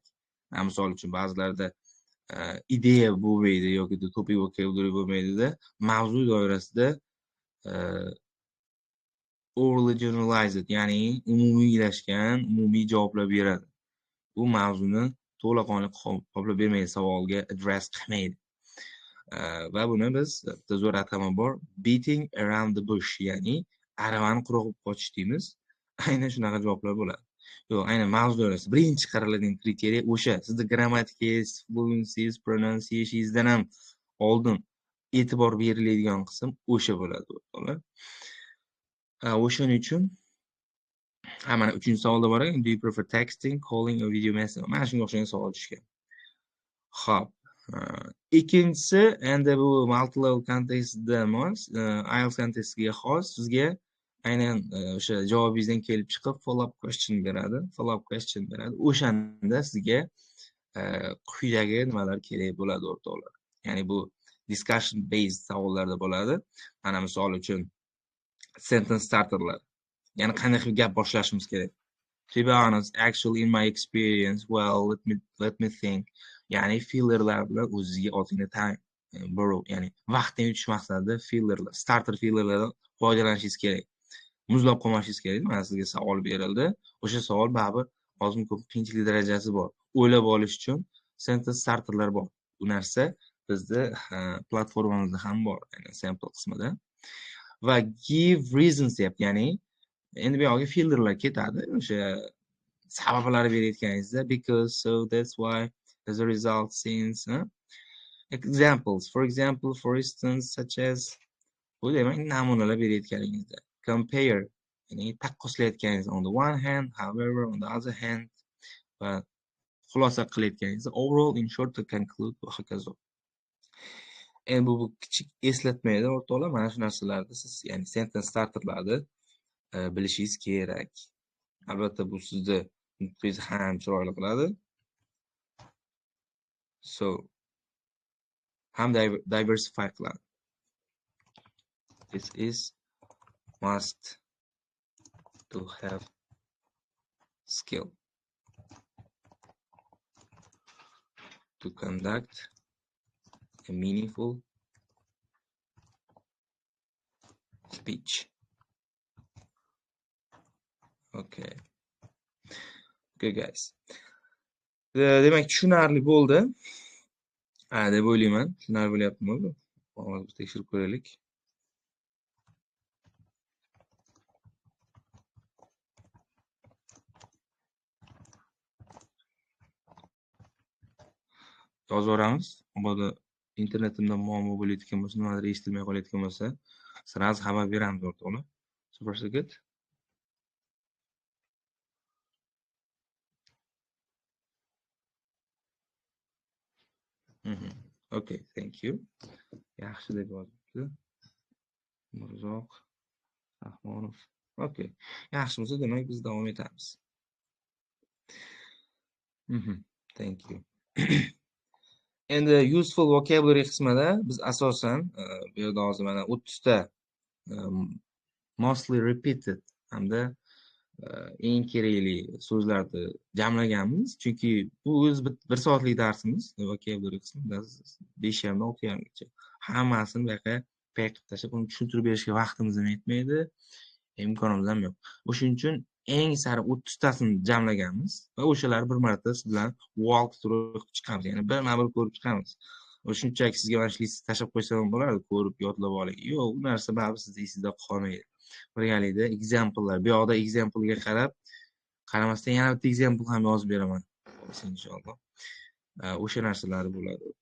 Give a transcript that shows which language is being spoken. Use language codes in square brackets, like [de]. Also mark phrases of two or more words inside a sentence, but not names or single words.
[uz] Misol uchun ba'zilarda ideya bo'lmaydi yoki [en] topic vocabulary [uz] bo'lmaydi-da, mavzu doirasida [en] overly generalized, [uz] ya'ni umumiylashgan, umumiy javoblar beradi. Bu mavzuni to'laqonli qoplab bermaydi, savolga address qilmaydi. Va buni biz bitta zo'r atama bor, [en] beating around the bush, [uz] ya'ni aravani qurg'ib qochish deymiz. Aynan shunaqa javoblar bo'ladi. Yo'q, aynan mavzu doirasida birinchi qaraladigan kriteriya o'sha. Sizda grammatikangiz, fluency'ingiz, pronunciation'ingizdan ham oldin e'tibor beriladigan qism o'sha bo'ladi, o'rtoqlar. O'shaning uchun mana 3-chi savolda bor ekan, [en] do you prefer texting, calling or video messaging? [uz] Mana shunga o'xshagan savol tushgan. Xo'p, ikkinchisi, endi bu multi-level kontekstda emas, IELTS kontekstiga xos, sizga aynan o'sha javobingizdan kelib chiqib [en] follow-up question [uz] beradi. O'shanda sizga quyidagi nimalar kerak bo'ladi, o'rtoqlar. Ya'ni bu [en] discussion based [uz] savollarda bo'ladi. Mana misol uchun [en] sentence starterlar. [uz] Ya'ni qanday qilib gap boshlashimiz kerak. [en] To be honest, actually in my experience, well, let me think. [uz] Ya'ni fillerlar bilan o'zingizga otingni tang. Ya'ni vaqtni yutish maqsadida fillerlar, [en] starter fillerlardan [uz] foydalanishingiz kerak. Muzlab qolmashingiz kerak. Mana sizga savol berildi. O'sha savol baribir ozmi ko'p qiyinchilik darajasi bor. O'ylab olish uchun [en] sentence starterlar [uz] bor. Bu narsa bizda platformamizda ham bor, ya'ni sample qismida. Va [en] give reasons [uz] deyapti, ya'ni endi bu yoqqa fillerlar ketadi. O'sha sabablarni berayotganingizda [en] because, so, that's why, as a result, since, examples, for instance, such as [uz] bu demak namunalar berayotganingizda. compare, ya'ni taqqoslayotganingiz [en] on the one hand, however, on the other hand [uz] va xulosa qilayotganingizda [en] overall, in short, to conclude [uz] va hokazo. Endi bu kichik eslatma edi o'rtoqlar. Mana shu narsalarni siz ya'ni [en] sentence starterlarni [uz] bilishingiz kerak. Albatta bu sizni nutqingizni ham chiroyli qiladi. So ham diversify qiladi. [en] This is must to have skill to conduct a meaningful speech. Okay. Okay guys. [uz] Demak tushunarli bo'ldi. Deb o'ylayman. Tushunarli bo'lyaptimi bu? Hozir tekshirib ko'raylik. Yozib yuboramiz. Mabodo internetimda muammo bo'layotgan bo'lsa, nimadir eshitilmay qolayotgan bo'lsa, sразу xabar beramiz o'rtoqlar. [en] Super good. Okay, thank you. [uz] Yaxshi deb yozibdi. Mirzoq Rahmonov. Okay. Yaxshi bo'lsa, demak biz davom etamiz. [en] Thank you. [uz] Endi [en] useful vocabulary [uz] qismida biz asosan bu yerda hozir mana 30 ta [en] mostly repeated [uz] hamda eng kerakli so'zlarni jamlaganmiz. Chunki bu o'z bir soatlik darsimiz, vocabulary qismida 5:30 6:30gacha. Hammasini bu yoqqa payqib tashlab, uni tushuntirib berishga vaqtimiz ham yetmaydi, imkonimiz ham yo'q. O'shuning uchun eng sari 30 tasini jamlaganmiz va o'shalarni bir marta siz bilan [en] walk through [uz] chiqamiz. Ya'ni bir ko'rib chiqamiz. Shunchaki sizga mana shu listni tashlab qo'ysam ham bo'lardi, ko'rib yodlab oling. Yo'q, u narsa baribir sizning esingizda qolmaydi. Birgalikda examplelar, bu yoqda example'ga qarab, qaramasdan yana bitta example ham yozib beraman. Inshaalloh. O'sha narsalar bo'ladi.